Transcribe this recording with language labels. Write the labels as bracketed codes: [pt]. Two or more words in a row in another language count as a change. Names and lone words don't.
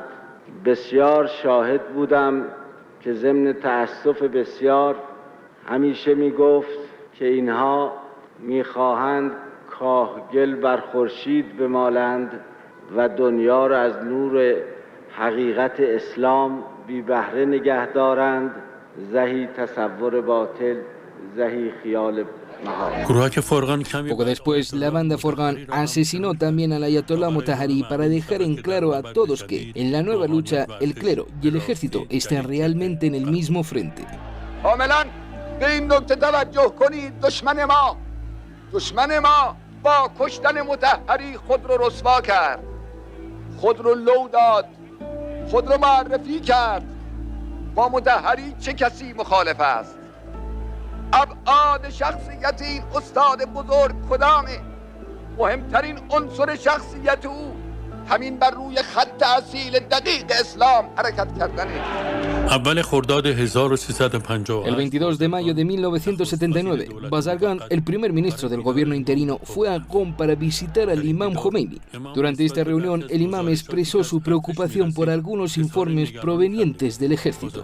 [fa] بسیار شاهد بودم که ضمن تأسف بسیار همیشه میگفت که اینها میخواهند کاهگل بر خورشید بمالند و دنیا را از نور حقیقت اسلام بی بهره نگه دارند. زهی تصور باطل، زهی خیال [es] Poco después, la banda Forgan asesinó también al ayatolá Motahari para dejar en claro a todos que, en la nueva lucha, el clero y el ejército están realmente en el mismo frente. [fa] دشمن ما با کشتن مطهری خود رو رسوا کرد، خود رو لو داد، خود رو معرفی کرد. با مطهری چه کسی مخالف است؟ ابعاد شخصیت این استاد بزرگ کدامه؟ مهمترین عنصر شخصیت او همین بر روی خط اصیل دقیق اسلام حرکت کردنه. [es] El 22 de mayo de 1979, Bazargan, el primer ministro del gobierno interino, fue a Qom para visitar al imam Khomeini. Durante esta reunión, el imam expresó su preocupación por algunos informes provenientes del ejército.